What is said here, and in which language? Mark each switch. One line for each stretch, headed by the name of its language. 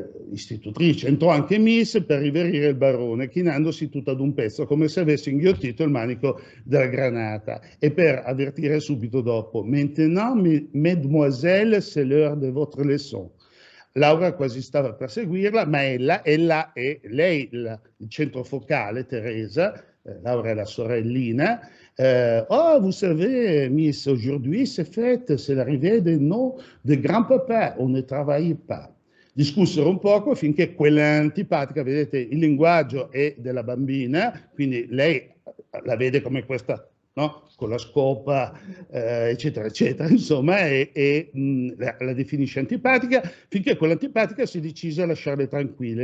Italian: Istitutrice, entrò anche Miss per riverire il barone, chinandosi tutto ad un pezzo, come se avesse inghiottito il manico della granata, e per avvertire subito dopo:
French: Maintenant, mesdemoiselles, c'est l'heure de votre leçon.
Italian: Laura quasi stava per seguirla, ma ella è lei, il centro focale, Teresa, Laura è la sorellina.
French: Oh, vous savez, Miss, aujourd'hui c'est fête, c'est l'arrivée des noms de grand-papa, on ne travaille pas.
Italian: Discussero un poco finché quella antipatica, vedete, il linguaggio è della bambina, quindi lei la vede come questa, no? Con la scopa, eccetera, eccetera, insomma, la definisce antipatica, finché quell'antipatica si decise a lasciarle tranquille.